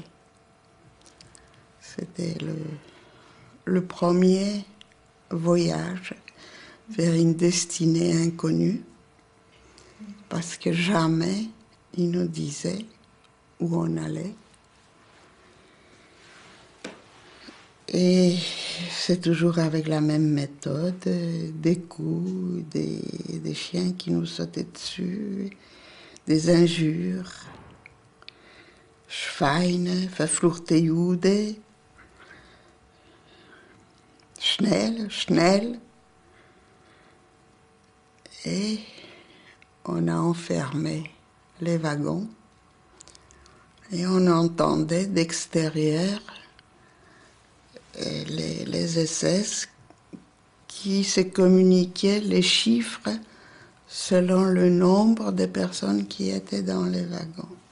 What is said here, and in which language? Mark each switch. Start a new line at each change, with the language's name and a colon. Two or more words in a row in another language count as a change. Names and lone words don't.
French: C'était le premier voyage vers une destinée inconnue, parce que jamais il nous disait où on allait. Et c'est toujours avec la même méthode, des coups, des chiens qui nous sautaient dessus, des injures.
German: Schweine, verfluchte Jude, schnell, schnell.
French: Et on a enfermé les wagons et on entendait d'extérieur les SS qui se communiquaient les chiffres selon le nombre de personnes qui étaient dans les wagons.